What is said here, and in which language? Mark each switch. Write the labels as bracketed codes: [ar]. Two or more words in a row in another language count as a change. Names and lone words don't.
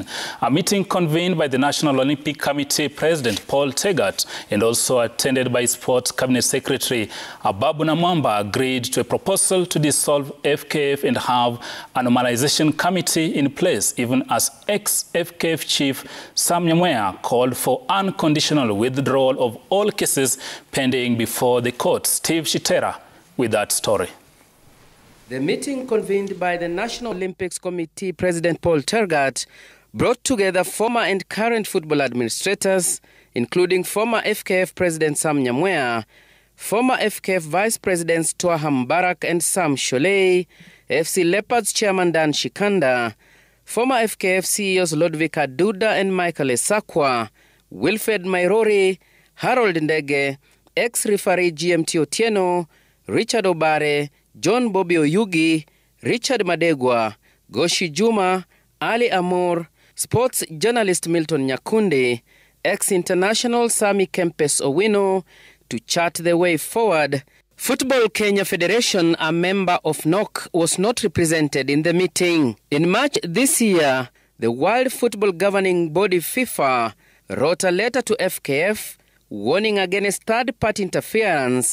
[en] A meeting convened by the National Olympic Committee President Paul Tegat and also attended by Sports Cabinet Secretary Ababu Namwamba agreed to a proposal to dissolve FKF and have a normalization committee in place, even as ex-FKF chief Sam Nyamweya called for unconditional withdrawal of all cases pending before the court. Steve Shitera with that story. The meeting convened by the National Olympics Committee President Paul Tergat brought together former and current football administrators, including former FKF President Sam Nyamweya, former FKF Vice Presidents Twaha Mbarak and Sam Sholei, FC Leopards Chairman Dan Shikanda, former FKF CEOs Lodvika Duda and Michael Esakwa, Wilfred Mairori, Harold Ndege, ex-referee GMT Otieno, Richard Obare, John Bobby Oyugi, Richard Madegwa, Goshi Juma, Ali Amor, sports journalist Milton Nyakundi, ex-international Sami Kempes Owino, to chart the way forward Football Kenya Federation, a member of NOC, was not represented in the meeting. In March this year, the World Football Governing Body FIFA wrote a letter to FKF warning against third-party interference.